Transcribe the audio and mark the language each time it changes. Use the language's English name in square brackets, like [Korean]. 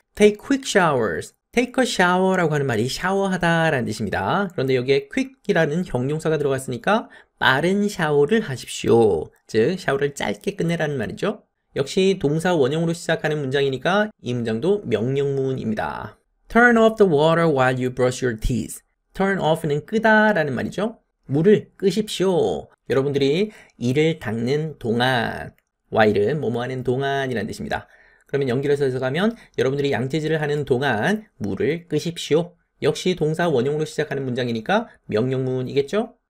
[English] Take quick showers. Take a shower [Korean] 라고 하는 말이 샤워하다 라는 뜻입니다. 그런데 여기에 quick이라는 형용사가 들어갔으니까 빠른 샤워를 하십시오. 즉 샤워를 짧게 끝내라는 말이죠. 역시 동사 원형으로 시작하는 문장이니까 이 문장도 명령문입니다. [English] Turn off the water while you brush your teeth. [Korean] Turn off는 끄다 라는 말이죠. 물을 끄십시오. 여러분들이 이를 닦는 동안, while은 뭐뭐 하는 동안이라는 뜻입니다. 그러면 연결해서 해석하면 여러분들이 양치질을 하는 동안 물을 끄십시오. 역시 동사 원형으로 시작하는 문장이니까 명령문이겠죠?